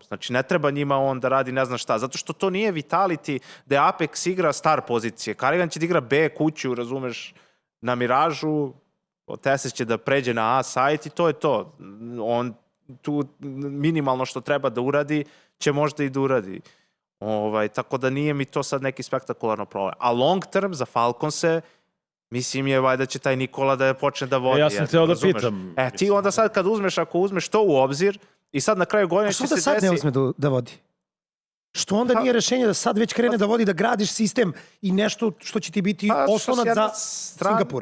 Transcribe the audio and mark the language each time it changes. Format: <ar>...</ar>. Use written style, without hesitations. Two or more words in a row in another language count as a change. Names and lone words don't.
<sr>Znači, ne treba njima on da radi ne znam šta. Zato što to nije Vitality da Apex igra star pozicije. Carrigan će da igra B kuću, razumeš, na Miražu, TSS će da pređe na A sajt i to je to. On tu minimalno što treba da uradi, će možda i da uradi. Tako da nije mi to sad neki spektakularno problem. A</sr> <en>long term</en> <sr>za Falconse, mislim je valjda će taj Nikola da počne da vodi. Ja sam htio da pitam. Ti onda sad kad uzmeš, ako uzmeš to u obzir i sad na kraju godine će se desi... A što da sad ne uzme da vodi? Što onda nije rešenje da sad već krene da vodi, da gradiš sistem i nešto što će ti biti oslonac za Singapur?</sr>